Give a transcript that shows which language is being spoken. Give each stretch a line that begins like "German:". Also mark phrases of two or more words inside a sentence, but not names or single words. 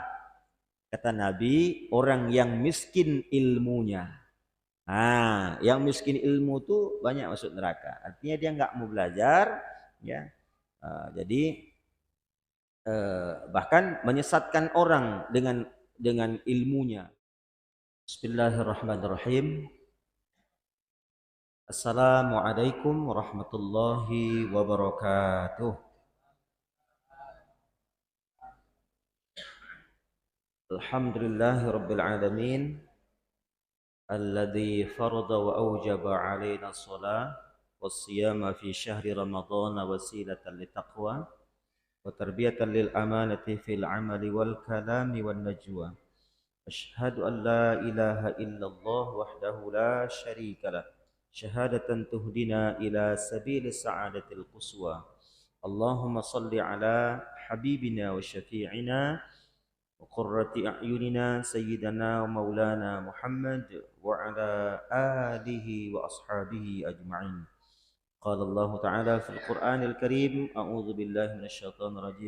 Indonesian: Kata Nabi, orang yang miskin ilmunya. Nah, yang miskin ilmu tuh banyak masuk neraka. Artinya dia nggak mau belajar, ya. Jadi bahkan menyesatkan orang dengan ilmunya.
Arabic: بسم الله الرحمن الرحيم. السلام عليكم ورحمة الله وبركاته. الحمد لله رب العالمين. الذي فرض وأوجب علينا الصلاة والصيام في شهر رمضان وسيلة للتقوى وتربية للأمانة في العمل والكلام والنجوى. أشهد أن لا إله إلا الله وحده لا شريك له. شهادة تهدينا إلى سبيل السعادة القصوى. اللهم صل على حبيبنا وشفيعنا وقرة أعيننا سيدنا ومولانا محمد وعلى آله وأصحابه أجمعين. قال الله تعالى في القرآن الكريم، أعوذ بالله من الشيطان الرجيم.